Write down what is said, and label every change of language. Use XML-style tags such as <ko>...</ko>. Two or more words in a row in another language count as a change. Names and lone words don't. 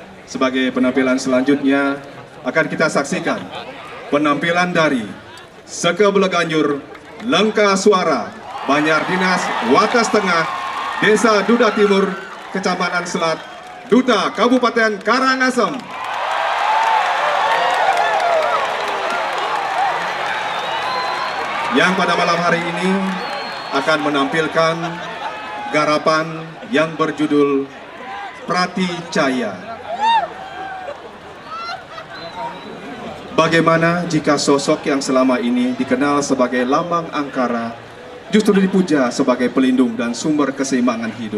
<id>Sebagai penampilan selanjutnya akan kita saksikan penampilan dari Sekaa Baleganjur, Lengka Swara, Banjar Dinas, Watas Tengah, Desa Duda Timur, Kecamatan Selat, Duta, Kabupaten Karangasem. Yang pada malam hari ini akan menampilkan garapan yang berjudul Prati Caya. Bagaimana jika sosok yang selama ini dikenal sebagai lambang angkara justru dipuja sebagai pelindung dan sumber keseimbangan hidup?</id>